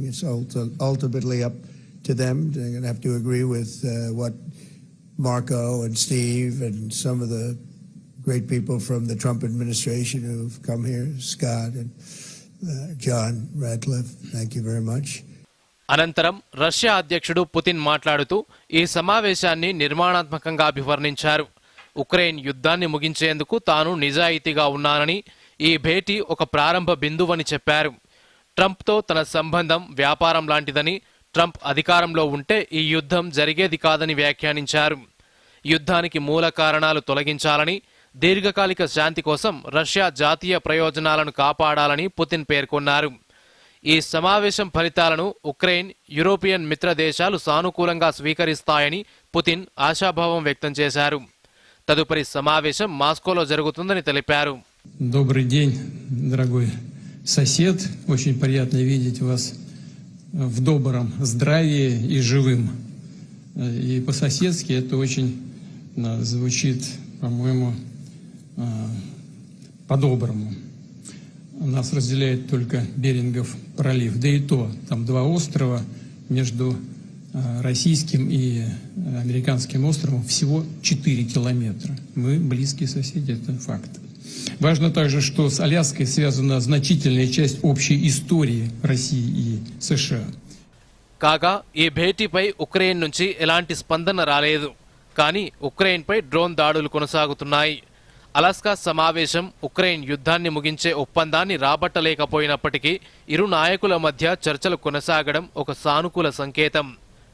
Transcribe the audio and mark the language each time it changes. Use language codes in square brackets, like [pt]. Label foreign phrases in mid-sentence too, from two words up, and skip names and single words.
[en] It's ultimately up to them. They're going to have to agree with what Marco and Steve and some of the great people from the Trump administration who've come here, Scott and John Radcliffe. Thank you very much. [te] అనంతరం రష్యా అధ్యక్షుడు పుతిన్ మాట్లాడుతూ ఈ సమావేశాన్ని నిర్మాణాత్మకంగా అభివర్ణించారు. ఉక్రెయిన్ యుద్ధాన్ని ముగించేందుకు తాను నిజాయితీగా ఉన్నానని, ఈ భేటీ ఒక ప్రారంభ బిందువని చెప్పారు. ట్రంప్తో తన సంబంధం వ్యాపారం లాంటిదని, ట్రంప్ అధికారంలో ఉంటే ఈ యుద్ధం జరిగేది కాదని వ్యాఖ్యానించారు. యుద్ధానికి మూల కారణాలు తొలగించాలని, దీర్ఘకాలిక శాంతి కోసం రష్యా జాతీయ ప్రయోజనాలను కాపాడాలని పుతిన్ పేర్కొన్నారు. ఈ సమావేశం ఫలితాలను ఉక్రెయిన్, యూరోపియన్ మిత్ర దేశాలు సానుకూలంగా స్వీకరిస్తాయని పుతిన్ ఆశాభావం వ్యక్తం చేశారు. తదుపరి సమావేశం మాస్కోలో జరుగుతుందని తెలిపారు. [ru] Добрый день, дорогой сосед. Очень приятно видеть вас в добром здравии и живым. И по-соседски это очень звучит, по-моему, по-доброму. Нас разделяет только Берингов пролив. Да и то, там 2 острова между российским и американским островом всего 4 километра. Мы близкие соседи, это факт. Важно также, что с Аляской связана значительная часть общей истории России и США. [te] కాగా ఈ భేటీపై ఉక్రెయిన్ నుంచి ఎలాంటి స్పందన రాలేదు. కానీ ఉక్రెయిన్పై డ్రోన్ దాడులు కొనసాగుతున్నాయి. అలాస్కా సమావేశం ఉక్రెయిన్ యుద్ధాన్ని ముగించే ఒప్పందాన్ని రాబట్టలేకపోయినప్పటికీ ఇరు నాయకుల మధ్య చర్చలు కొనసాగడం ఒక సానుకూల సంకేతం.